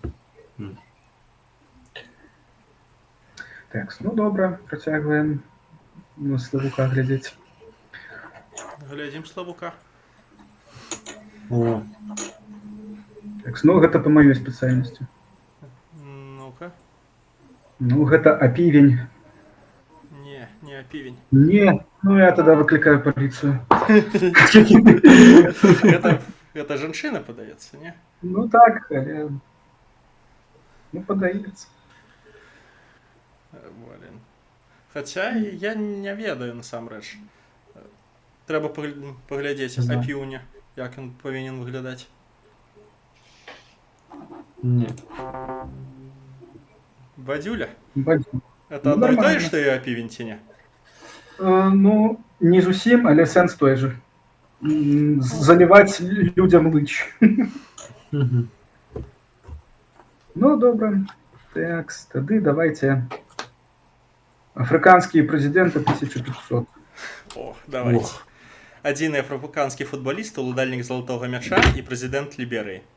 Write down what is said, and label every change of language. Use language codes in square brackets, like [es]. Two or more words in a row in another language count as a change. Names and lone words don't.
[be] Так, ну добра, працягваем на Славука глядзець. Глядзім Славука. О, Так, ну гэта па маёй спецыяльнасці. Ну-ка. Ну, гэта апівень. Не апівень. [ru] Не, Ну, я тогда выкликаю полицию. [be] Это жанчына падаецца, не? Ну так, але... Ну, подаецца. Блин. Хаця я не ведаю насамрэч. Трэба паглядзець [ru] Не знаю. [be] апіўня, як ён павінен выглядаць. Не. Бадзюля? Бадзю. Это Ну, одно і тое, нормально. што і апівень ці не? Ну, не зусім, але сэнс той же. [ru] Заливать людям лыч. Мгм. [be] Ну, добра. Так, тады давайте. Афрыканскія прэзідэнты 1500. О, давайте. Ох. Адзіны афрыканскі футбаліст, уладальнік залатога мяча і прэзідэнт Ліберыі.